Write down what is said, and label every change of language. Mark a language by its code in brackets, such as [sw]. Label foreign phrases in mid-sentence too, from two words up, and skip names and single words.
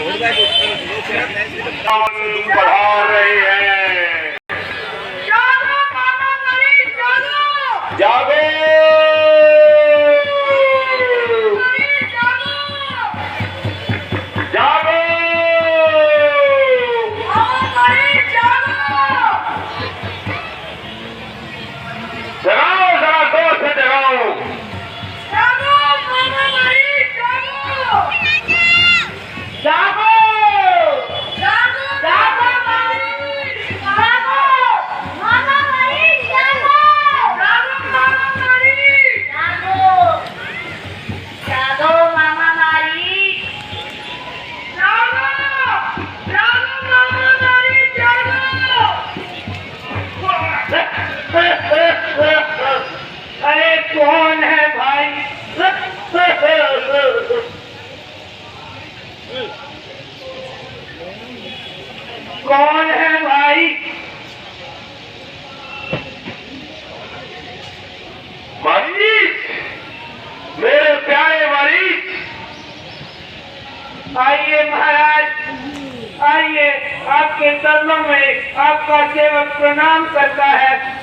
[hi] बढ़ा रही है। जागो मामा मरी, जागो जागो जागो मामा मरी, जागो जगाओ, जरा जोर से जगाओ। जागो मामा मरी, जागो जागो जागो जागो मरी, जागो मामा मरी, जागो जागो मामा मरी, जागो जागो मामा मरी, जागो जागो मामा मरी, जागो। अरे कौन है भाई? कौन है भाई? मरीज, मेरे प्यारे मरीज, आइए महाराज, आइए, आपके चरणों में आपका सेवक प्रणाम करता है।